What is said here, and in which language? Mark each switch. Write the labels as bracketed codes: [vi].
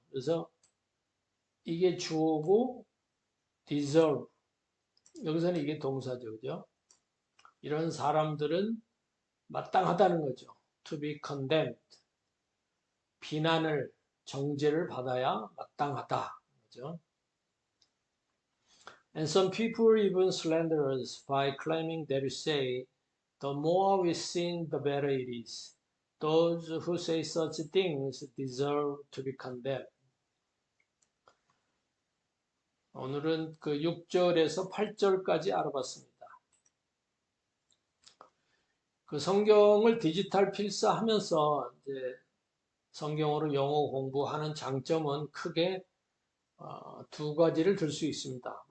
[ko] 그래서 이게 주어고 deserve 여기서는 이게 동사죠. 그죠? 이런 사람들은 마땅하다는 거죠. [en] to be condemned [ko] 비난을 정죄를 받아야 마땅하다. 그죠? [en] And some people even slander us by claiming that we say, the more we sin, the better it is. Those who say such things deserve to be condemned. [ko] 오늘은 그 6절에서 8절까지 알아봤습니다. 그 성경을 디지털 필사하면서 이제 성경으로 영어 공부하는 장점은 크게 두 가지를 들 수 있습니다.